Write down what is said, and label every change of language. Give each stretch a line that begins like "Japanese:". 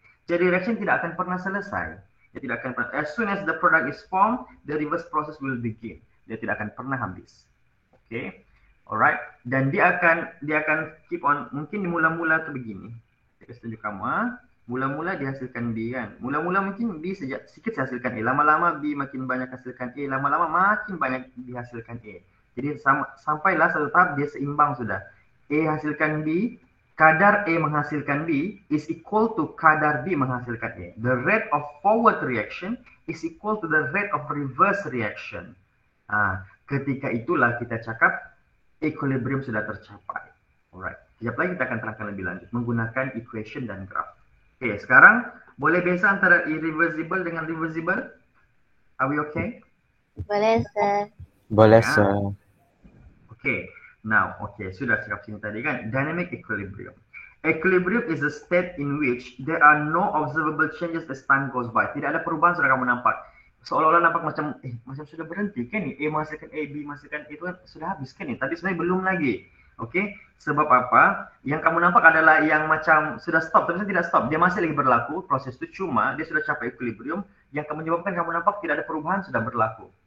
Malay: Jadi reaction tidak akan pernah selesai. Dia tidak akan pernah.
English: As soon as the product is formed, the reverse process will begin.
Malay: Dia tidak akan pernah habis. Okay, alright. Dan dia akan keep on. Mungkin di mula-mula tu begini. Saya tunjuk kamu. Mula-mula dihasilkan B kan. Mula-mula mungkin B sikit dihasilkan A. Lama-lama B makin banyak hasilkan A. Lama-lama makin banyak dihasilkan A. Jadi sampailah satu tahap dia seimbang sudah. A hasilkan B, kadar A menghasilkan B
English: is equal to
Malay: kadar B menghasilkan A.
English: The rate of forward reaction is equal to the rate of reverse reaction.
Malay: Ketika itulah kita cakap equilibrium sudah tercapai. Alright. Sekejap lagi kita akan terangkan lebih lanjut menggunakan equation dan graph. Oke, sekarang boleh beza antara irreversible dengan reversible?
English: Are we okay?
Malay: Boleh, sir. Boleh, sir. Okay. Now, sudah cakap sini tadi kan, dynamic equilibrium.
English: Equilibrium is a state in which there are no observable changes as time goes by.
Malay: Tidak ada perubahan sudah kamu nampak. Seolah-olah nampak macam sudah berhenti kan ni. A menghasilkan A, B menghasilkan A, itu kan sudah habis kan ni. Tapi sebenarnya belum lagi. Okey, sebab apa? Yang kamu nampak adalah yang macam sudah stop, tapi tidak stop. Dia masih lagi berlaku proses itu, cuma dia sudah capai equilibrium yang menyebabkan kamu nampak tidak ada perubahan sudah berlaku.